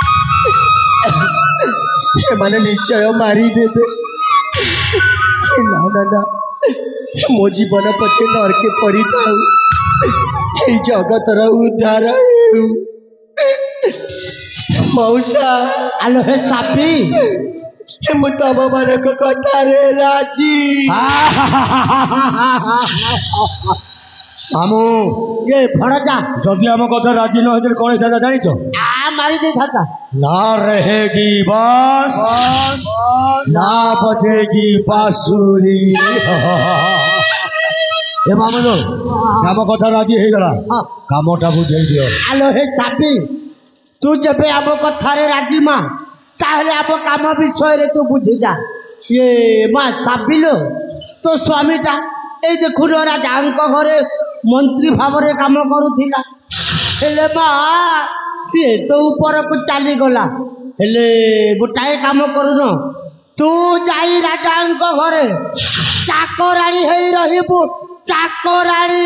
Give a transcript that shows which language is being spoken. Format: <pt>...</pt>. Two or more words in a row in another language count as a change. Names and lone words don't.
<or>ଏମାନେ ନିଶ୍ଚୟ ମାରିଦେବେ ନା ମୋ ଜୀବନ ପଛେ ନରକେ ପଡିଥାଉ ଏଇ ଜଗତର ଉଦ୍ଧାର ହେଉ ମଉସା ଆଲୋ ହେ ସାପି ମୁଁ ତମମାନଙ୍କ କଥାରେ ରାଜି ଆମୁ ଏ ଭଣଜା ଯଦି ଆମ କଥା ରାଜି ନ ହେଇଥିଲେ କଣ ହେଇଥାନ୍ତା ଜାଣିଛ ମାରି ଦେଇଥାନ୍ତା ନା</or> <hi>रहेगी बांस ना बजेगी बांसुरी</hi> <or>ଏ ମାମୁଁ ଆମ କଥା ରାଜି ହେଇଗଲା କାମଟା ବୁଝେଇ ଦିଅ ଆଲୋ ହେ ସାପି ତୁ ଯେବେ ଆମ କଥାରେ ରାଜି ମା ତାହେଲେ ଆମ କାମ ବିଷୟରେ ତୁ ବୁଝିଯା ଏ ମା ସାବିଲୋ ତୋ ସ୍ୱାମୀଟା ଏଇ ଦେଖୁନ ରାଜାଙ୍କ ଘରେ ମନ୍ତ୍ରୀ ଭାବରେ କାମ କରୁଥିଲା ହେଲେ ମା ସିଏ ତ ଉପରକୁ ଚାଲିଗଲା ହେଲେ ଗୋଟାଏ କାମ କରୁନ ତୁ ଯାଇ ରାଜାଙ୍କ ଘରେ ଚାକରାଣୀ ହେଇ ରହିବୁ ଚାକରାଣୀ</or>